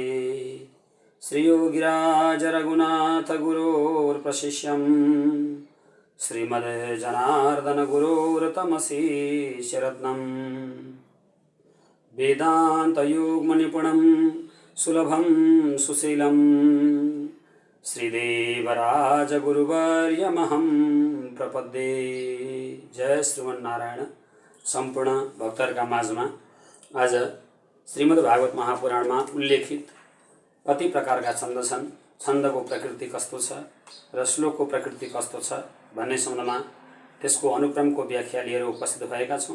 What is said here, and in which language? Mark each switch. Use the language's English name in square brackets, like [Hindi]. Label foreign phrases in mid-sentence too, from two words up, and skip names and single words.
[Sanskrit] श्रीयोगिराज रघुनाथ गुरोर्प्रशिष्यम् श्रीमद्जनार्दन गुरोर्तमशीर्षरत्नम्। वेदान्तयोगनिपुणं सुलभं सुशीलं श्रीदेवराजगुरुवर्यमहं प्रपद्ये। जय श्रीमन्नारायण। [Nepali] सम्पूर्ण भक्तहरुका माझमा आज श्रीमद्भागवत महापुराणमा उल्लेखित कति प्रकारका छन्द छन्, छन्दको प्रकृति कस्तो छ र श्लोकको प्रकृति कस्तो छ भन्ने सम्बन्धमा त्यसको अनुक्रमको व्याख्या लिएर उपस्थित भएका छौं।